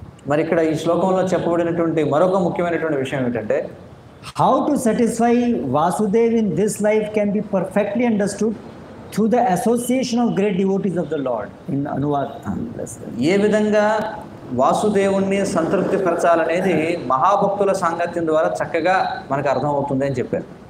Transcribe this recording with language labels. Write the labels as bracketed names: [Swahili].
[Telugu] మరి ఇక్కడ ఈ శ్లోకంలో చెప్పబడినటువంటి మరొక ముఖ్యమైనటువంటి విషయం ఏంటంటే, [English] how to satisfy Vasudeva in this life can be perfectly understood through the association of great devotees of the Lord in Anuvad. [Telugu] ఏ విధంగా వాసుదేవుణ్ణి సంతృప్తి పరచాలనేది మహాభక్తుల సాంగత్యం ద్వారా చక్కగా మనకు అర్థమవుతుంది అని చెప్పారు.